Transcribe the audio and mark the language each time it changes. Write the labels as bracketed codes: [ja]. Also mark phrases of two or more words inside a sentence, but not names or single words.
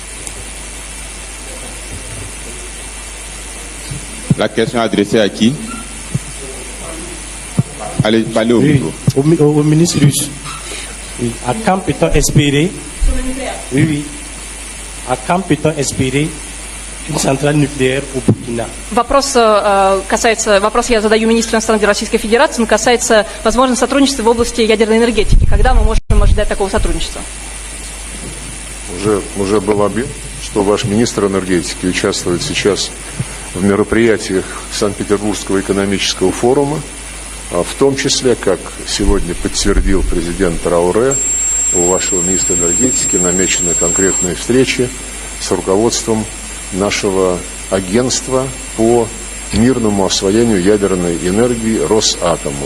[fr] La question adressée à qui? Allez, parlez au micro. Au ministre russe. Oui. À quand peut-on espérer? Oui. À quand peut-on espérer une centrale nucléaire au Буркина? [ru] Вопрос я задаю министру иностранных дел Российской Федерации, он касается возможного сотрудничества в области ядерной энергетики. Когда мы можем ожидать такого сотрудничества? Уже был объявлен, что ваш министр энергетики участвует сейчас в мероприятиях Санкт-Петербургского экономического форума, в том числе, как сегодня подтвердил президент Трауре, у вашего министра энергетики намечены конкретные встречи с руководством нашего агентства по мирному освоению ядерной энергии Росатомом.